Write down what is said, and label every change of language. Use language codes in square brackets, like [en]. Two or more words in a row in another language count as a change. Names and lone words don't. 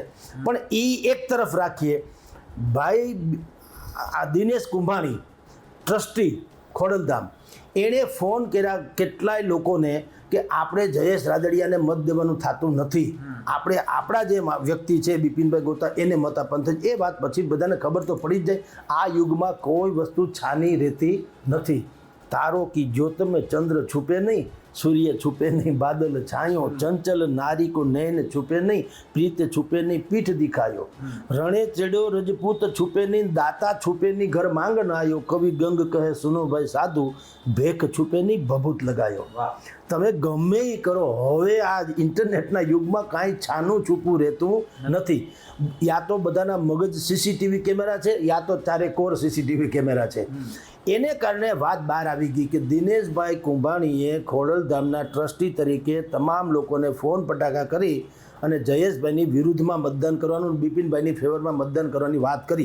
[gu] પણ એ એક તરફ રાખીએ, ભાઈ આ દિનેશ કુંભાણી ટ્રસ્ટી ખોડલધામ, એણે ફોન કર્યા કેટલાય લોકોને કે આપણે જયેશ રાદડિયાને મત દેવાનું થતું નથી, આપણે આપણા જે વ્યક્તિ છે બિપિનભાઈ ગોતા એને મત આપવાનું થાય. એ વાત પછી બધાને ખબર તો પડી જ જાય, આ યુગમાં કોઈ વસ્તુ છાની રહેતી નથી. [hi] तारो की ज्योत में चंद्र छुपे नहीं, सूर्य छुपे नहीं बादल छायो, चंचल नारी को नैन छुपे नहीं, प्रीत छुपे नहीं पीठ दिखायो, रणे चढ़ो रजपूत छुपे नहीं, दाता छुपे नहीं घर मांगन आयो, कवि गंग कहे सुनो भाई साधु, भेख छुपे नहीं भभूत लगायो. [gu] તમે ગમે એ કરો, હવે આ ઇન્ટરનેટના યુગમાં કાંઈ છાનું છૂપું રહેતું નથી. યા તો બધાના મગજ CCTV કેમેરા છે, યા તો ચારે કોર CCTV કેમેરા છે. એને કારણે વાત બહાર આવી ગઈ કે દિનેશભાઈ કુંભાણીએ ખોડલધામના ટ્રસ્ટી તરીકે તમામ લોકોને ફોન પટાકા કરી અને જયેશભાઈની વિરુદ્ધમાં મતદાન કરવાનું, બિપિનભાઈની ફેવરમાં મતદાન કરવાની વાત કરી.